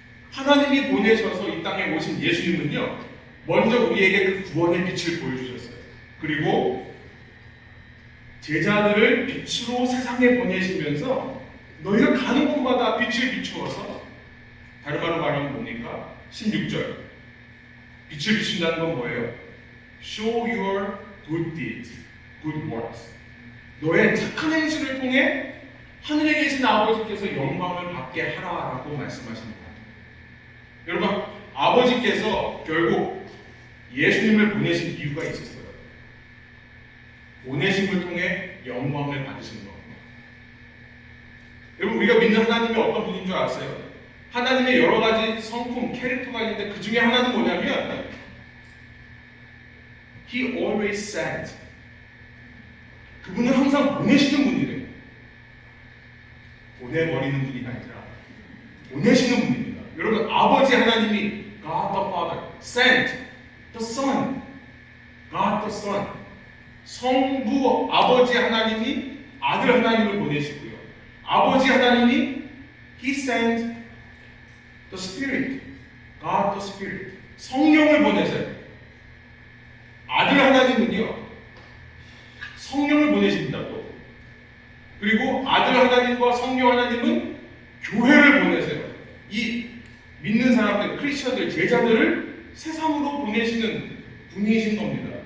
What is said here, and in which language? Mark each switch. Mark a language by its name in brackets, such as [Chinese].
[Korean] 하나님이 보내셔서 이 땅에 오신 예수님은요, 먼저 우리에게 그 구원의 빛을 보여주셨어요. 그리고 제자들을 빛으로 세상에 보내시면서 너희가 가는 곳마다 빛을 비추어서, 다른 말로 말하면 뭡니까? 16절. 빛을 비춘다는 건 뭐예요? [English] Show your good deeds, good works. [Korean] 너의 착한 행실을 통해 하늘에 계신 아버지께서 영광을 받게 하라라고 말씀하십니다. 여러분, 아버지께서 결국 예수님을 보내신 이유가 있었어요. 보내심을 통해 영광을 받으시는 겁니다. 여러분, 우리가 믿는 하나님이 어떤 분인 줄 아세요? 하나님의 여러 가지 성품, 캐릭터가 있는데 그 중에 하나는 뭐냐면 [English] He always sent. [Korean] 그분은 항상 보내시는 분이래요. 보내버리는 분이 아니라 보내시는 분입니다. 여러분, 아버지 하나님이 [English] God the Father sent the Son. God the Son. [Korean] 성부 아버지 하나님이 아들 하나님을 보내시고요. 아버지 하나님이 [English] He sent the Spirit. God the Spirit. [Korean] 성령을 보내세요. 아들 하나님은요, 성령을 보내십니다. 또. 그리고 아들 하나님과 성령 하나님은 교회를 보내세요. 이 믿는 사람들, 크리스천들, 제자들을 세상으로 보내시는 분이신 겁니다.